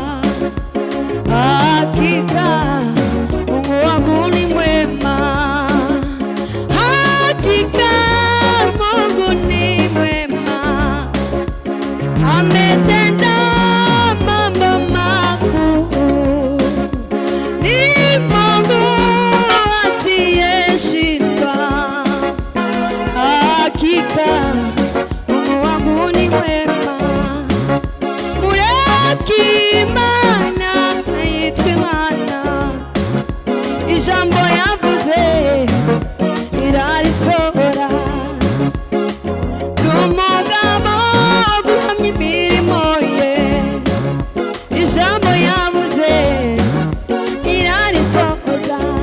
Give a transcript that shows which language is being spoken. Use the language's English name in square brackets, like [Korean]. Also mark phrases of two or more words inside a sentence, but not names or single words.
[Swahili] Hakika Mungu wangu ni mwema, hakika Mungu ni mwema, ametenda mambo makuu. Ni Mungu asiyeshindwa. Hakika Mungu wangu ni mwema, [Rundi] mureki Imana yitwa Imana, ijambo yavuze irarisohora. N'umugabo guhamya imirimo ye, ijambo yavuze irarisohoza.